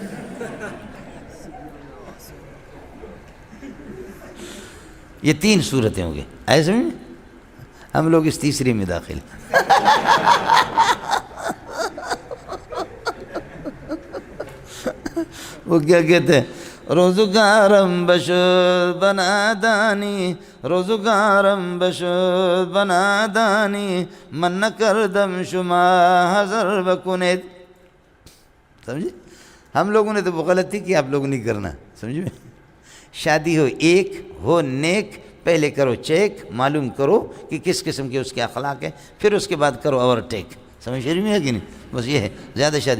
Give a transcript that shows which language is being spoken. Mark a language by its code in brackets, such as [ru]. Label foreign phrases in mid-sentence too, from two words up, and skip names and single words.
[ur] یہ 3 صورتیں ہو گئی. ایسے میں ہم لوگ اس تیسری میں داخل ہیں. وہ کیا کہتے ہیں؟ [fa] روزگارم بشد بنا دانی، روزگارم بشد بنا دانی، من نہ کردم شما حضر بکنید. [ur] سمجھے؟ ہم لوگوں نے تو وہ غلطی کی، آپ لوگ نہیں کرنا. سمجھے؟ شادی ہو ایک ہو نیک، پہلے کرو چیک، معلوم کرو کہ کس قسم کے اس کے اخلاق ہے، پھر اس کے بعد کرو اوور ٹیک. سمجھ شریف میں ہے کہ نہیں؟ بس یہ ہے زیادہ شادی.